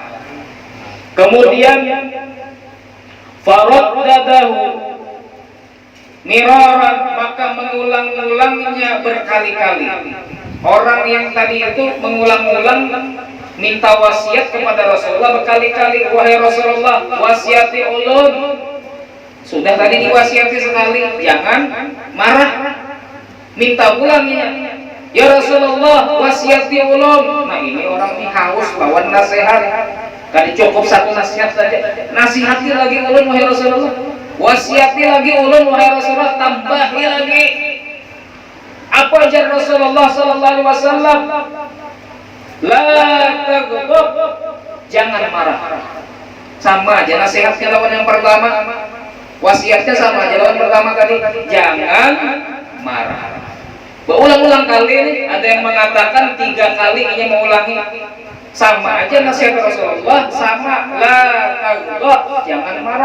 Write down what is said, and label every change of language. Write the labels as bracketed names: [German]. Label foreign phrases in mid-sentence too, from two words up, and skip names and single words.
[Indonesian] Kemudian [Arabic] faraddadahu miraran, [Indonesian] maka mengulang-ulangnya berkali-kali. Orang yang tadi itu mengulang-ulang minta wasiat kepada Rasulullah berkali-kali. [Banjar] Wahai Rasulullah, wasiati ulun. [Indonesian] Sudah tadi diwasiati sekali, jangan marah. [Banjar] Minta ulangnya. Ya Rasulullah, wasiati ulun. Nah, ini orang ini haus lawan nasihat. Kali cukup satu nasihat saja. Nasihati lagi ulun wahai Rasulullah. Wasiati lagi ulun wahai Rasulullah, tambahi lagi. Apa ajar Rasulullah sallallahu alaihi wasallam? [Arabic] La taghdab, [Indonesian] jangan marah. [Banjar] Sama aja nasihatnya lawan yang pertama. Wasiatnya sama aja lawan pertama tadi, jangan marah. [Indonesian] Berulang-ulang kali ini, ada yang mengatakan 3 kali ini mengulangi. Sama aja nasihat Rasulullah, sama [Arabic] la taghdab, [Indonesian] jangan marah.